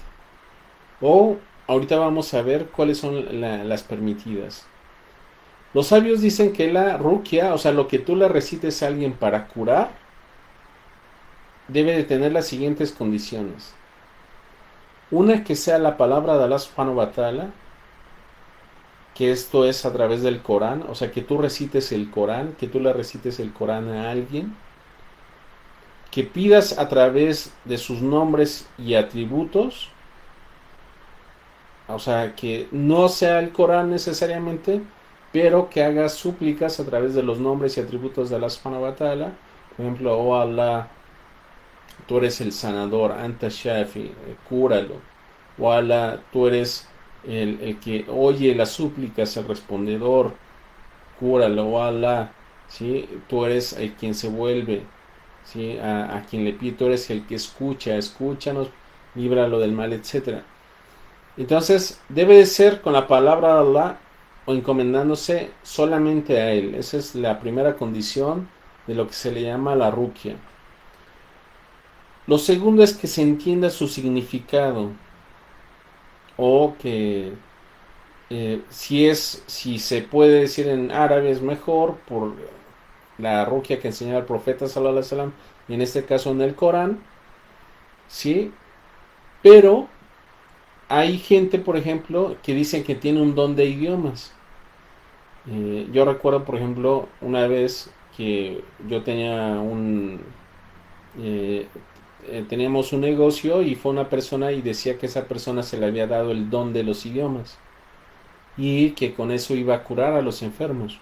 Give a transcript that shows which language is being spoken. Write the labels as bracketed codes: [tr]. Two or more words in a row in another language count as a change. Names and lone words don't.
[es] O ahorita vamos a ver cuáles son las permitidas. Los sabios dicen que la ruqya, o sea, lo que tú le recites a alguien para curar, debe de tener las siguientes condiciones. Una, que sea la palabra de [ar] الله سبحانه وتعالى, [es] que esto es a través del Corán, o sea, que tú recites el Corán, que tú le recites el Corán a alguien, que pidas a través de sus nombres y atributos, o sea, que no sea el Corán necesariamente, pero que hagas súplicas a través de los nombres y atributos de [ar] الله سبحانه وتعالى. [es] Por ejemplo, oh Allah, tú eres el sanador, [ar] أنت شافي, cúralo. [es] O Allah, tú eres el que oye las súplicas, el respondedor, cúralo. O Allah, ¿sí? Tú eres el quien se vuelve, ¿sí? A quien le pide, tú eres el que escucha, escúchanos, líbralo del mal, etcétera. Entonces, debe de ser con la palabra de Allah o encomendándose solamente a Él. Esa es la primera condición de lo que se le llama la ruqya. Lo segundo es que se entienda su significado, o que si se puede decir en árabe es mejor, por la ruqya que enseñaba el profeta [ar] صلى الله عليه وسلم, [es] y en este caso en el Corán, ¿sí? Pero hay gente, por ejemplo, que dicen que tiene un don de idiomas. Yo recuerdo, por ejemplo, una vez que yo eh, teníamos un negocio y fue una persona y decía que esa persona se le había dado el don de los idiomas y que con eso iba a curar a los enfermos.